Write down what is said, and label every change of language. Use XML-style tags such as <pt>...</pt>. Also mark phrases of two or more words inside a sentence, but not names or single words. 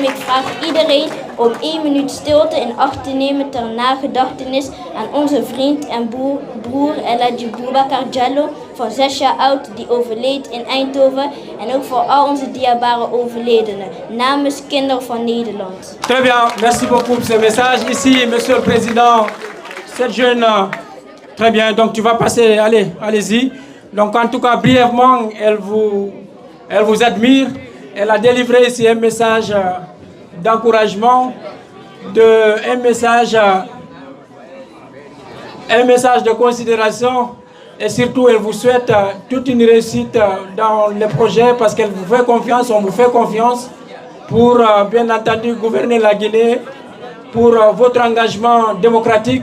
<nl>Ik vraag iedereen om 1 minuut stilte in acht te nemen ter nagedachtenis aan onze vriend en broer El Hadji Boubacar Diallo van 6 jaar oud die overleed in Eindhoven en ook voor al onze dierbare overledenen namens kinderen van Nederland.</nl> <fr>Très bien, merci beaucoup pour ce message. Ici, Monsieur le Président, cette jeune, très bien, donc tu vas passer, allez-y. Donc en tout cas, brièvement, elle vous admire. Elle a délivré ici un message d'encouragement, un message de considération et surtout elle vous souhaite toute une réussite dans les projets parce qu'elle vous fait confiance, on vous fait confiance pour bien entendu gouverner la Guinée, pour votre engagement démocratique.</fr>